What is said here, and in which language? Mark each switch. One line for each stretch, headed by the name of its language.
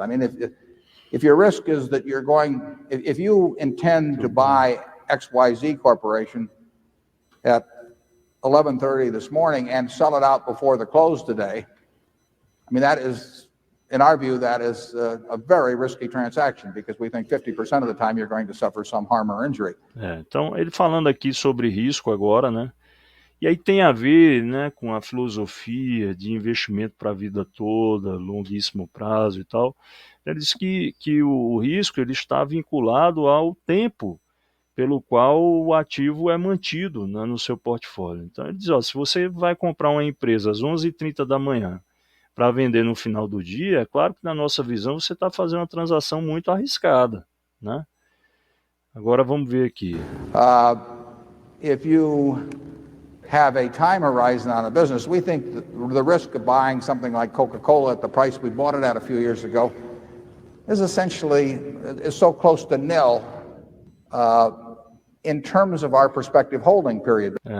English: I mean, if your risk is that if you intend to buy XYZ Corporation at 11:30 this morning and sell it out before the close today, I mean, that is, in our view, that is a very risky transaction, because we think 50% of the time you're going to suffer some harm or injury.
Portuguese: Então, ele falando aqui sobre risco agora, né? E aí tem a ver, né, com a filosofia de investimento para a vida toda, longuíssimo prazo e tal. Ele diz que o risco ele está vinculado ao tempo pelo qual o ativo é mantido, né, no seu portfólio. Então ele diz, ó, se você vai comprar uma empresa às 11h30 da manhã para vender no final do dia, é claro que na nossa visão você está fazendo uma transação muito arriscada, né? Agora vamos ver aqui.
English: If you have a time horizon on a business, we think that the risk of buying something like Coca-Cola at the price we bought it at a few years ago is so close to nil in terms of our prospective holding period.